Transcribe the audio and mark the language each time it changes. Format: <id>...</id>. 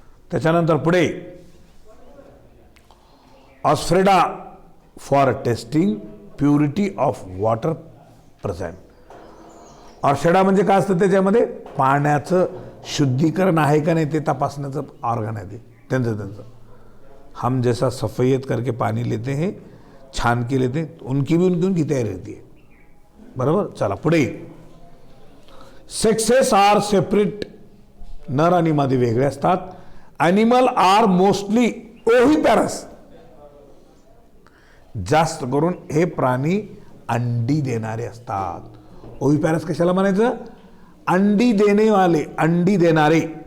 <mr>त्याच्यानंतर पुढे</mr> <en>Osphradia for testing purity of water present.</en> <mr>ऑस्फ्रेडा म्हणजे काय असतं, त्याच्यामध्ये पाण्याचं शुद्धीकरण आहे का नाही ते तपासण्याचं ऑर्गन आहे ते त्यांचं.</mr> <hi>हम जैसा सफ़ेद करके पानी लेते हैं, छान के लेते हैं, उनकी तयारी रहती है.</hi> <mr>बरोबर. चला पुढे.</mr> <en>sexes are separate,</en> <mr>नर आणि मादी वेगळे असतात.</mr> <en>animal are mostly oviparous,</en> <mr>जास्त करून हे प्राणी अंडी देणारे असतात. ओव्हिपॅरस कशाला म्हणायचं?</mr> <hi>अंडी देने वाले,</hi> <mr>अंडी देणारे.</mr>